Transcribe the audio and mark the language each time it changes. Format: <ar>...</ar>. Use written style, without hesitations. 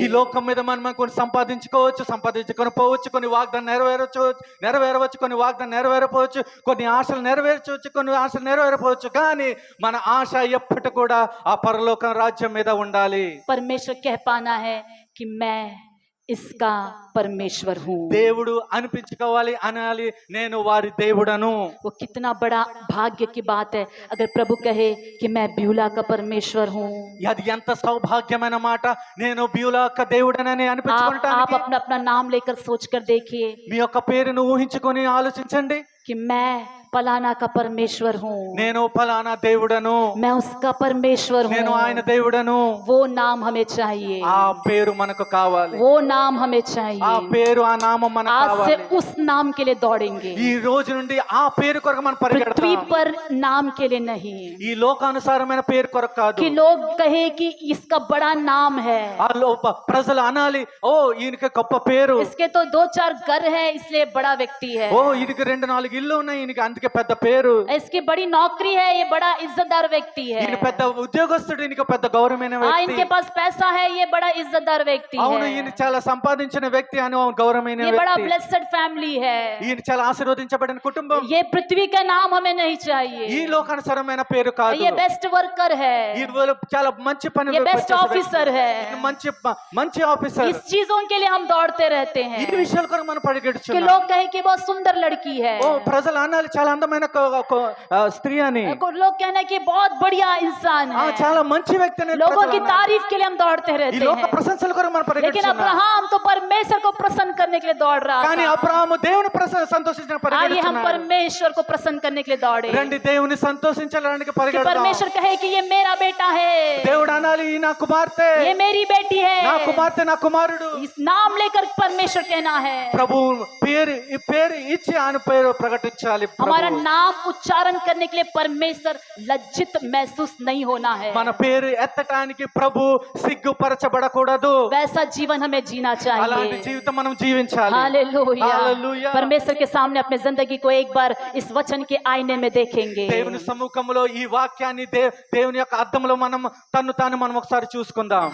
<te>ఈ లోకం మీద మనం కొన్ని సంపాదించుకొని పోవచ్చు, కొన్ని వాగ్దానం నెరవేరవచ్చు, కొన్ని వాగ్దానం నెరవేరపోవచ్చు, కొన్ని ఆశలు నెరవేర్చవచ్చు, కొన్ని ఆశలు నెరవేరపోవచ్చు, కానీ మన ఆశ ఎప్పటి కూడా ఆ పరలోకం రాజ్యం మీద ఉండాలి.</te> <hi>परमेश्वर कह पाना है कि मैं इसका परमेश्वर हूँ.</hi> <te>దేవుడు అనిపించుకోవాలి, అనాలి నేను వారి దేవుడను.</te> <hi>वो कितना बड़ा भाग्य की बात है अगर प्रभु कहे कि मैं ब्यूला का परमेश्वर हूँ.</hi> <te>అది ఎంత సౌభాగ్యమైన మాట, నేను బ్యూలా యొక్క దేవుడనని</te> <hi>आप</hi> <te>అనిపించుకోవటానికి.</te> <hi>अपना अपना नाम लेकर सोच कर देखिए</hi> <te>మీ యొక్క పేరును ఊహించుకొని ఆలోచించండి.</te> <hi>कि मैं फलाना का परमेश्वर हूँ,</hi> <te>నేను ఫలానా దేవుడను,</te> <hi>मैं उसका परमेश्वर</hi> <te>నేను</te> <hi>हूँ.</hi> <te>ఆయన దేవుడను.</te> <hi>वो नाम हमें चाहिए,</hi> <te>ఆ పేరు మనకు కావాలి,</te> <hi>वो नाम हमें</hi> <te>ఆ</te> <hi>चाहिए.</hi> <te>పేరు, ఆ నామం మనకు</te> <hi>आज से</hi> <te>కావాలి.</te> <hi>उस नाम के लिए दौड़ेंगे,</hi> <te>ఈ రోజు నుండి ఆ పేరు కొరకు మనం</te> <hi>पृथ्वी</hi> <te>పరిగెడతాం.</te> <hi>पर नाम के लिए नहीं</hi> <te>ఈ లోకానుసారమైన పేరు కొరకు కాదు.</te> <hi>कि लोग कहे कि इसका बड़ा नाम है,</hi> <te>ఆ ప్రజలు అనాలి, ఓ ఈయనకి గొప్ప పేరు,</te> <hi>इसके तो 2-4 घर है इसलिए बड़ा व्यक्ति है,</hi> <te>ఓ ఈయనకి 2-4 ఇల్లు ఉన్నాయి, ఈయనకి అందుకే పెద్ద పేరు,</te> <hi>इसकी बड़ी नौकरी है, ये बड़ा इज्जतदार व्यक्ति है,</hi> <te>ఈయన పెద్ద ఉద్యోగస్తుడు, ఈయనకి పెద్ద గౌరవమైన వ్యక్తి,</te> <hi>इनके पास पैसा है, ये बड़ा इज्जतदार व्यक्ति</hi> <te>అవును</te> <hi>है,</hi> <te>ఈయన చాలా సంపాదించిన వ్యక్తి అని గౌరవమైన</te> <hi>ये बड़ा</hi> <te>వ్యక్తి,</te> <hi>ब्लेस्ड फैमिली है.</hi> <te>ఈయన చాలా ఆశీర్వదించబడిన కుటుంబం.</te> <hi>ये पृथ्वी का नाम हमें नहीं</hi> <te>ఈ</te> <hi>चाहिए.</hi> <te>లోకానుసారమైన పేరు కాదు.</te> <hi>ये बेस्ट वर्कर है,</hi> <te>ఈయన చాలా మంచి</te> <hi>ये</hi> <te>పనులు</te> <hi>बेस्ट</hi> <te>చేసే</te> <hi>ऑफिसर</hi> <te>వ్యక్తి.</te> <hi>है.</hi> <te>ఈయన మంచి ఆఫీసర్.</te> <hi>इस चीजों के लिए हम दौड़ते रहते</hi> <te>ఈ</te> <hi>हैं</hi> <te>విషయాల కొరకు మనం</te> <hi>कि</hi> <te>పరిగెడుచున్నాం.</te> <hi>लोग कहे कि बहुत सुंदर लड़की है,</hi> <te>ఓ ప్రజలు అనాలి చాలా అందమైన స్త్రీ అని,</te> <hi>लोग कहना कि बहुत बढ़िया इंसान</hi> <te>ఆ</te> <hi>है,</hi> <te>చాలా మంచి వ్యక్తి అని</te> <hi>लोगों</hi> <te>ప్రజలు</te> <hi>की</hi> <te>అనాలి.</te> <hi>तारीफ के लिए हम दौड़ते</hi> <te>ఈ</te> <hi>रहते</hi> <te>లోక</te> <hi>हैं.</hi> <te>ప్రశంసల కొరకు మనం</te> <hi>लेकिन</hi> <te>పరిగెడుచున్నాం.</te> <hi>अब्राहम तो परमेश्वर को प्रसन्न करने के लिए दौड़ रहा</hi> <te>కానీ</te> <hi>था.</hi> <te>అబ్రాహాము దేవుని సంతోషించిన</te> <hi>आइए हम</hi> <te>పరిగెడుచున్నాడు.</te> <hi>परमेश्वर को प्रसन्न करने के लिए दौड़े</hi> <te>రండి దేవుని సంతోషించడానికి</te> <hi>कि</hi> <te>పరిగెడదాం.</te> <hi>परमेश्वर कहे कि ये मेरा बेटा है,</hi> <te>దేవుడు అనాలి ఈ నా కుమార్తె,</te> <hi>ये मेरी बेटी</hi> <te>నా</te> <hi>है.</hi> <te>కుమార్తె, నా కుమారుడు.</te> <hi>इस नाम लेकर परमेश्वर कहना है.</hi> <te>ప్రభు ఈ పేరు ఇచ్చి ఆయన పేరు ప్రకటించాలి.</te> <hi>हमारा</hi> <te>ప్రభు.</te> <hi>नाम उच्चारण करने के लिए परमेश्वर लज्जित महसूस नहीं होना है.</hi> <te>మన పేరు ఎత్తటానికి ప్రభు సిగ్గుపరచబడకూడదు.</te> <hi>वैसा जीवन हमें जीना</hi> <te>అలాంటి</te> <hi>चाहिए.</hi> <te>జీవితం మనం జీవించాలి.</te> <hi>हालेलुया. हालेलुया. परमेश्वर के सामने अपने जिंदगी को एक बार इस वचन के आईने में देखेंगे.</hi> <te>దేవుని సముఖంలో ఈ వాక్యాన్ని దేవుని యొక్క అద్దంలో మనం తాను మనం ఒకసారి చూసుకుందాం.</te>